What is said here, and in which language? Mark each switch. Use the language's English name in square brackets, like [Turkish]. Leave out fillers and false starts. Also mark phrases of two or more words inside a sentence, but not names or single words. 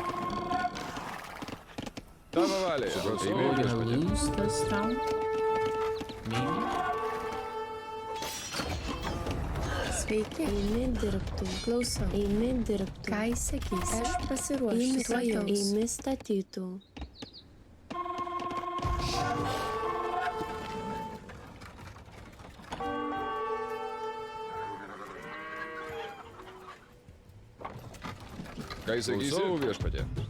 [Lithuanian] Tavo valioje. [English] So [Lithuanian] Eimi [English] we're gonna [Lithuanian] viešpatie. [English] lose this town? Maybe? [Lithuanian] Sveiki. Eimi dirbtų. Klausau. Eimi dirbtų. Ką jis sakysi? Aš pasiruošęs. Eimi statytų. Ką jis sakysi? Klausau viešpatie.